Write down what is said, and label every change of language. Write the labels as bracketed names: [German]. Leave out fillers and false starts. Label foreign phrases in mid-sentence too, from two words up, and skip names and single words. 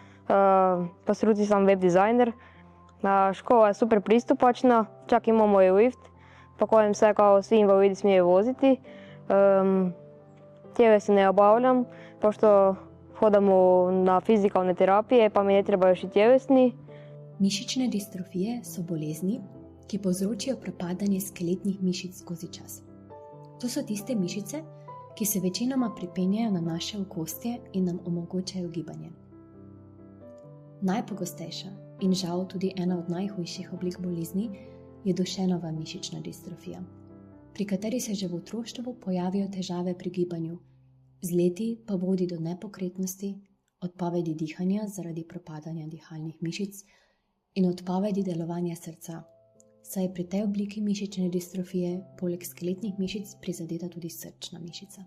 [Croatian] Po struci sam web dizajner. Škola je super pristupačna, čak imamo i lift po kojem se kao svi invalidi smiju voziti. Tjelesne ne obavljam, pošto hodam na fizikalne terapije, pa mi ne treba još i tjelesni. [Slovenian] Mišićne distrofije so bolezni, ki povzročijo propadanje skeletnih mišic skozi čas. To so tiste mišice, ki se večinoma pripenjajo na naše okostje in nam omogočajo gibanje. Najpogostejša in žal tudi ena od najhujših oblik bolezni je dušenova mišična distrofija, pri kateri se že v otroštvu pojavijo težave pri gibanju, z leti pa vodi do nepokretnosti, odpovedi dihanja zaradi propadanja dihalnih mišic in odpovedi delovanja srca, saj je pri tej obliki mišične distrofije poleg skeletnih mišic prizadeta tudi srčna mišica.